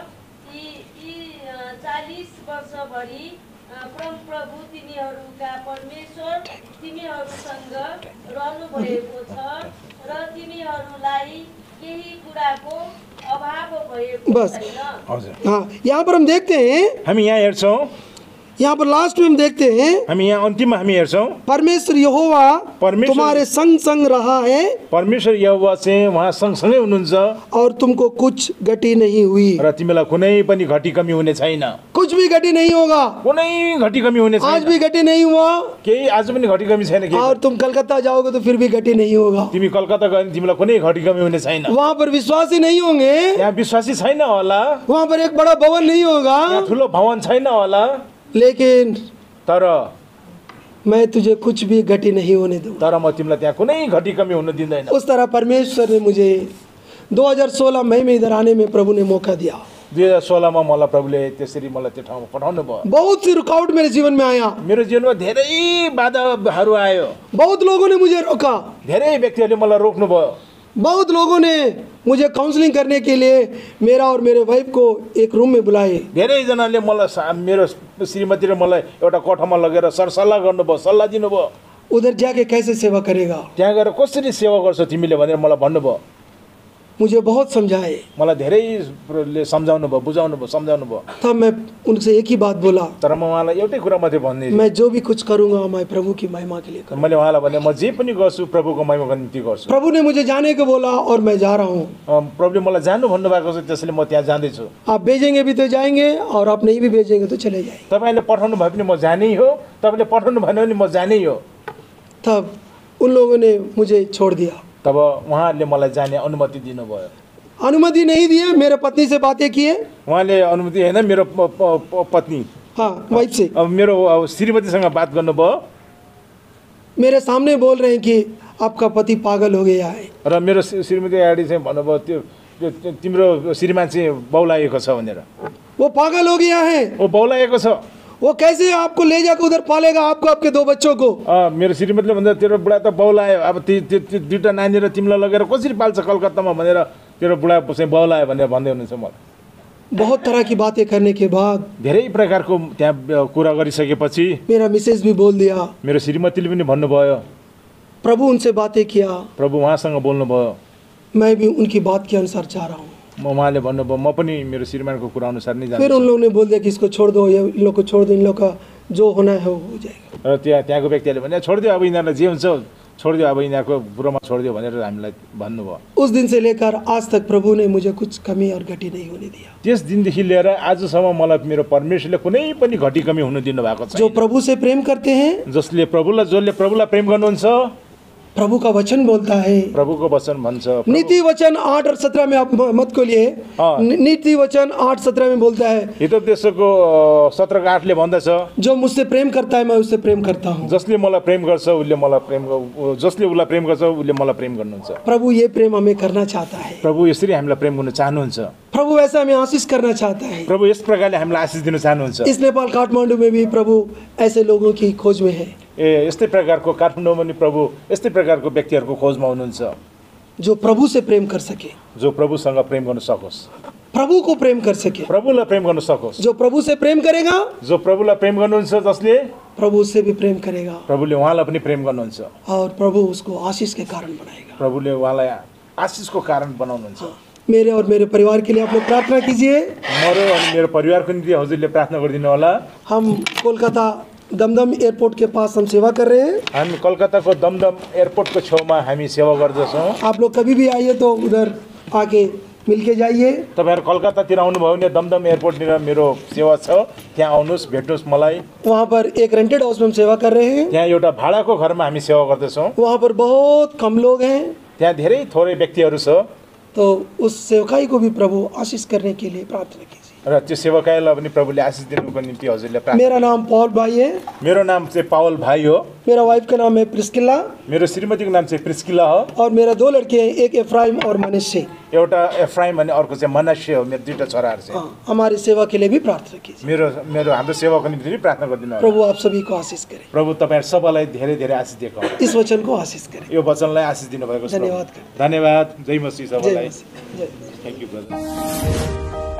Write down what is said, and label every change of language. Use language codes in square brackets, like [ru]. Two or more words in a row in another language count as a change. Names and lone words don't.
[ne] यी 40 वर्षभरि प्रभु तिमीहरूका परमेश्वर तिमीहरूसँग रहनुभएको छ र तिमीहरूलाई केही कुराको अभाव भएको छैन। हजुर, [hi] हाँ, यहाँ पर हम देखते हैं, [ne] हामी यहाँ हेर्छौँ, [hi] यहाँ पर लास्ट में हम देखते हैं [ne] हामी यहाँ अन्तिममा हामी हेर्छौँ [hi] परमेश्वर यहोवा तुम्हारे संग संग रहा है, [ne] परमेश्वर यहोवा चाहिँ उहाँ सँगसँगै हुनुहुन्छ [hi] और तुमको कुछ गति नहीं हुई। [ne] र तिमीलाई कुनै पनि घटी कमी हुने छैन, [hi] कुछ भी गति नहीं होगा, [ne] कुनै घटी कमी हुने आज छैन, [hi] भी गति नहीं हुआ, [ne] केही आज पनि घटी कमी छैन। केही [hi] और तुम कलकत्ता जाओगे तो फिर भी गति नहीं होगा। [ne] तिमी कलकत्ता गयो भने तिमीलाई कुनै घटी कमी हुने छैन, [hi] वहाँ पर विश्वासी नहीं होंगे, [ne] यहाँ विश्वासी छैन होला, [hi] वहाँ पर एक बड़ा भवन नहीं होगा, [ne] यहाँ ठुलो भवन छैन होला, [hi] लेकिन [ne] तर [hi] मैं तुझे कुछ भी गति नहीं होने दूंगा। [ne] तर म तिमीलाई त्यहाँ कुनै घटी कमी हुन दिँदैन। [hi] उस तरह परमेश्वर ने मुझे 2016 मई में इधर आने में प्रभु ने मौका दिया। [ne] 2016 मा मलाई प्रभुले त्यसरी मलाई त्यो ठाउँमा पठाउनु भयो। [hi] बहुत सी रुकावट मेरे जीवन में आया, [ne] मेरो जीवनमा धेरै बाधाहरू आयो, [hi] बहुत लोगों ने मुझे रोका, [ne] धेरै व्यक्तिहरूले मलाई रोक्नु भयो, [hi] बहुत लोगों ने मुझे काउंसलिंग करने के लिए मेरा और मेरे वाइफ को एक रूम में बुलाए। [ne] धेरैजनाले मलाई मेरो श्रीमती र मलाई एउटा कोठामा लगेर सरसल्लाह गर्नुभयो, सल्लाह दिनुभयो, [hi] उधर जाके कैसे सेवा करेगा, [ne] त्यहाँ गएर कसरी सेवा गर्छौ तिमीले भनेर मलाई भन्नुभयो। [hi] मुझे बहुत समझाए, [ne] मलाई धेरैले सम्झाउनु भयो, बुझाउनु भयो, सम्झाउनु भयो। [hi] तब मैं उनसे एक ही बात बोला, [ne] तर म उहाँलाई एउटै कुरा मात्रै भन्दै, [hi] मैं जो भी कुछ करूंगा मैं प्रभु की महिमा के लिए करूंगा। [ne] मैले उहाँलाई भने म जे पनि गर्छु प्रभुको महिमाको निम्ति गर्छु। [hi] प्रभु ने मुझे जाने को बोला और मैं जा रहा हूँ। [ne] प्रभुले मलाई जानु भन्नुभएको छ, त्यसैले म त्यहाँ जाँदैछु। [hi] आप भेजेंगे भी तो जाएंगे और आप नहीं भी भेजेंगे तो चले जाएंगे। [ne] तपाईँले पठाउनु भयो भने म जानै हो, तपाईँले पठाउनु भएन भने म जानै हो। [hi] तब उन लोगों ने मुझे छोड़ दिया, [ne] तब उहाँहरूले मलाई जाने अनुमति दिनुभयो। [hi] अनुमति नहीं दिए, मेरे पत्नी से बातें किए, [ne] उहाँले अनुमति होइन, मेरो पत्नी, [hi] हाँ वाइफ से, [ne] अब मेरो श्रीमतीसँग बात गर्नुभयो, [hi] मेरे सामने बोल रहे हैं कि आपका पति पागल हो गया है। [ne] र मेरो श्रीमती अगाडि चाहिँ भन्नुभयो त्यो तिम्रो श्रीमान चाहिँ बौलाएको छ भनेर। [hi] वो पागल हो गया है, [ne] ओ बौलाएको छ, [hi] वो कैसे आपको ले जाकर उधर पालेगा, आपको आपके 2 बच्चों को। [ne] मेरो श्रीमतीले भन्दा तेरो बुढा त बौलायो, अब त्यो 2टा नानी र तिमीलाई लगेर कसरी पाल्छ कलकत्तामा भनेर तेरो बुढा चाहिँ बौलायो भनेर भन्दै हुनुहुन्छ मलाई। [hi] बहुत तरह की बातें करने के बाद [ne] धेरै प्रकारको त्यहाँ कुरा गरिसकेपछि [hi] मेरा मिसेज भी बोल दिया, [ne] मेरो श्रीमतीले पनि भन्नुभयो, [hi] प्रभु उनसे बातें किया, [ne] प्रभु उहाँसँग बोल्नुभयो, [hi] मैं भी उनकी बात के अनुसार जा रहा हूँ। [ne] उहाँले भन्नुभयो म पनि मेरो श्रीमानको कुरा अनुसार नै जान्छु। [hi] फिर उन लोगों ने बोल दिया कि इसको छोड़ दो, ये इन लोग को छोड़ दो, इन लोग का जो होना है वो हो जाएगा। [ne] र त्यहाँको व्यक्तिहरूले भने छोडिदियो, अब यिनीहरूलाई जे हुन्छ छोडिदियो, अब यिनीहरूको बुरोमा छोडिदियो भनेर हामीलाई भन्नुभयो। [hi] उस दिन से लेकर आज तक प्रभु ने मुझे कुछ कमी और घटी नहीं होने दिया। [ne] त्यस दिनदेखि लिएर आजसम्म मलाई मेरो परमेश्वरले कुनै पनि घटी कमी हुन दिनु भएको जो छैन। [hi] प्रभु से प्रेम करते हैं, [ne] जसले प्रभुलाई प्रेम गर्नुहुन्छ, [hi] प्रभु का वचन बोलता है। [ne] प्रभुको वचन भन्छ। [hi] नीति वचन 8 और 17 में आप मत खोलिए। हाँ। नीति वचन 8:17 में बोलता है, [ne] हितोपदेशको 17:8ले भन्दछ, [hi] जो मुझसे प्रेम करता है मैं उससे प्रेम करता हूँ। [ne] जसले मलाई प्रेम गर्छ उसले उसलाई प्रेम गर्छ उसले मलाई प्रेम गर्नुहुन्छ। [hi] प्रभु ये प्रेम हमें करना चाहता है। [ne] प्रभु यसरी हामीलाई प्रेम गर्न चाहनुहुन्छ। [hi] प्रभु ऐसा हमें आशीष करना चाहता है। [ne] प्रभु यस प्रकारले हामीलाई आशिष दिन चाहनुहुन्छ। [hi] इस नेपाल काठमाडौँ में भी प्रभु ऐसे लोगों की खोज में है, [ne] यस्तै प्रकारको काठमाडौँमा नि प्रभु यस्तै प्रकारको व्यक्तिहरूको खोजमा हुनुहुन्छ, [hi] जो प्रभु से प्रेम कर सके, [ne] जो प्रभुसँग प्रेम गर्न सकोस्, [hi] प्रभु को प्रेम कर सके। [ne] प्रभुलाई प्रेम गर्न सकोस्। [hi] जो प्रभु से प्रेम करेगा, [ne] जो प्रभुलाई प्रेम गर्नुहुन्छ, जसले [hi] प्रभु उससे भी प्रेम करेगा, [ne] प्रभुले उहाँलाई पनि प्रेम गर्नुहुन्छ। [hi] और प्रभु उसको आशीष के कारण बनाएगा। [ne] प्रभुले उहाँलाई आशिषको कारण बनाउनुहुन्छ। [hi] मेरे और मेरे परिवार के लिए आप लोग प्रार्थना कीजिए। [ne] मेरो अनि मेरो परिवारको निम्ति हजुरले प्रार्थना गरिदिनु होला। [hi] हम कोलकाता दमदम एयरपोर्ट के पास हम सेवा कर रहे हैं। [ne] हामी कलकत्ताको दमदम एयरपोर्टको छेउमा हामी सेवा गर्दछौँ। [hi] आप लोग कभी भी आइए तो उधर आके मिल के जाइए। [ne] तपाईँहरू कलकत्तातिर आउनुभयो भने दमदम एयरपोर्टतिर मेरो सेवा छ, त्यहाँ आउनुहोस्, भेट्नुहोस् मलाई। [hi] वहाँ पर एक [en] rented house [hi] में हम सेवा कर रहे हैं। [ne] त्यहाँ एउटा भाडाको घरमा हामी सेवा गर्दछौँ। [hi] वहाँ पर बहुत कम लोग हैं, [ne] त्यहाँ धेरै थोरै व्यक्तिहरू छ। [hi] तो उस सेवकाई को भी प्रभु आशीष करने के लिए प्रार्थना कीजिए। [ne] र त्यो सेवकाईलाई पनि प्रभुले आशिष दिनुको निम्ति हजुरले प्रार्थना। [hi] मेरा नाम पॉल भाई है। [ne] मेरो नाम चाहिँ पावल भाइ हो। [hi] मेरा वाइफ का नाम है प्रिस्किला। [ne] मेरो श्रीमतीको नाम चाहिँ प्रिस्किला हो। [hi] और मेरा 2 लड़के हैं, एक एफ्राइम और मनुष्य। [ne] एउटा एफ्राइम अनि अर्को चाहिँ मनश्य हो। मेरो 2टा छोराहरू चाहिँ। [hi] हमारी सेवा के लिए भी प्रार्थना कीजिए। [ne] मेरो हाम्रो सेवाको निम्ति पनि प्रार्थना गरिदिनु होला। [hi] प्रभु आप सभी को आशीष करे। [ne] प्रभु तपाईहरु सबैलाई धेरै धेरै आशिष दिएको होला। [hi] इस वचन को आशीष करे। [ne] यो वचनलाई आशिष दिनु भएको छ। [hi] धन्यवाद। [ne] धन्यवाद। जय मसीह सबैलाई। जय मसीह। [en] thank you brother.